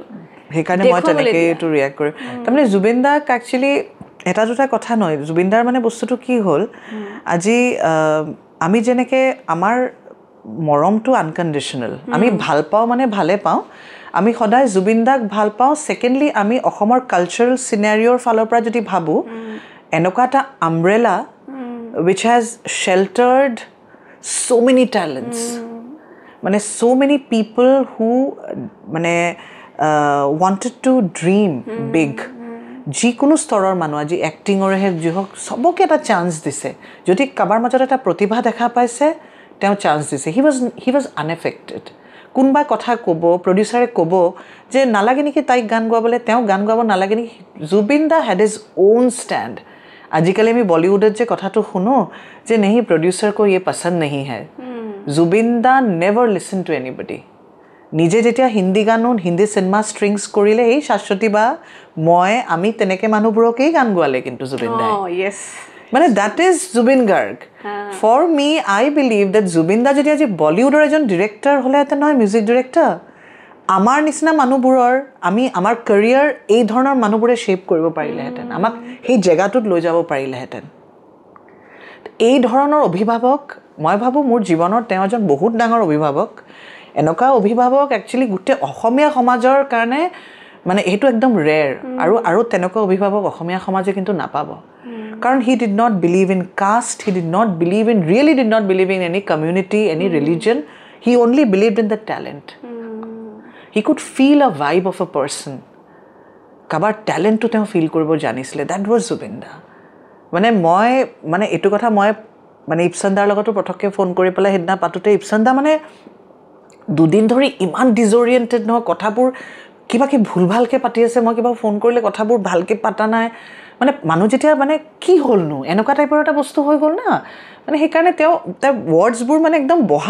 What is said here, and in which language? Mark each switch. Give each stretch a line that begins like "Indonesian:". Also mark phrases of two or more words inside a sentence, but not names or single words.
Assamese: সেইকাৰণে মই তেনেকৈ এইটো ৰিয়েক্ট কৰিম তাৰমানে জুবিন দাক একচুৱেলি এটা দুটা কথা নহয় জুবিন দাৰ মানে বস্তুটো কি হ'ল আজি আমি যেনেকৈ আমাৰ মৰমটো আনকণ্ডিশ্যনেল আমি ভাল পাওঁ মানে ভালে পাওঁ আমি সদায় জুবিন দাক ভাল পাওঁ ছেকেণ্ডলি আমি অসমৰ কালচাৰেল চিনেৰিঅ'ৰ ফালৰ পৰা যদি ভাবোঁ এনেকুৱা এটা আমব্ৰেলা
English: which has sheltered so many talents
Assamese: মানে
English: so many people who
Assamese: মানে
English: wanted to dream big
Assamese: যিকোনো স্তৰৰ মানুহ আজি এক্টিঙৰেহে যি হওক চবকে এটা চান্স দিছে যদি কাৰোবাৰ মাজত এটা প্ৰতিভা দেখা পাইছে তেওঁ চান্স দিছে
English: he was unaffected
Assamese: কোনোবা কথা ক'ব প্ৰডিউচাৰে ক'ব যে নালাগে নেকি তাইক গান গোৱাবলৈ তেওঁ গান গোৱাব নালাগে নেকি জুবিন দা
English: had his own stand
Assamese: আজিকালি আমি বলিউডত যে কথাটো শুনো যে
Hindi: नहीं प्रोड्यूसर को ये पसंद नहीं है
Assamese: जुबिन दा
English: never listen to anybody
Assamese: নিজে যেতিয়া হিন্দী গানো হিন্দী চিনেমা ষ্ট্ৰিংছ কৰিলে এই শাশ্বতী বা মই আমি তেনেকৈ মানুহবোৰকেই গান গোৱালে কিন্তু জুবিন দাই মানে
English: that is Zubin Garg for me I believe that
Assamese: জুবিন দা যদি আজি বলিউডৰ এজন ডিৰেক্টৰ হ'লেহেঁতেন নহয় মিউজিক ডিৰেক্টৰ আমাৰ নিচিনা মানুহবোৰৰ আমাৰ কেৰিয়াৰ এই ধৰণৰ মানুহবোৰে শ্বেপ কৰিব পাৰিলেহেঁতেন আমাক সেই জেগাটোত লৈ যাব পাৰিলেহেঁতেন এই ধৰণৰ অভিভাৱক মই ভাবোঁ মোৰ জীৱনত তেওঁ এজন বহুত ডাঙৰ অভিভাৱক এনেকুৱা অভিভাৱক একচুৱেলি গোটেই অসমীয়া সমাজৰ কাৰণে মানে এইটো একদম ৰেয়াৰ আৰু তেনেকুৱা অভিভাৱক অসমীয়া সমাজে কিন্তু নাপাব কাৰণ
English: he did not believe in caste he did not believe in any community any religion he only believed in the talent he could feel a vibe of a person
Assamese: কাবাৰ
English: talent to
Assamese: তেওঁ feel কৰিব জানিছিলে
English: that was Zubin Da
Assamese: মানে মই মানে এইটো কথা মই মানে ইপসন দাৰ লগতো পটককে ফোন কৰি পেলাই হেদিনা পাতুতে ইপসন দা মানে দুদিন ধৰি ইমান ডিসঅৰিয়েন্টেড নহয় কথাবোৰ কিবা কি ভুল ভালকে পাতি আছে মই কিবা ফোন কৰিলে কথাবোৰ ভালকে পাতা নাই মানে মানুহ যেতিয়া মানে কি হলনো এনেকুৱা টাইপৰ এটা বস্তু হৈ গল না মানে সেই কাৰণে তেওঁ ওয়াৰ্ডছবোৰ মানে একদম বহা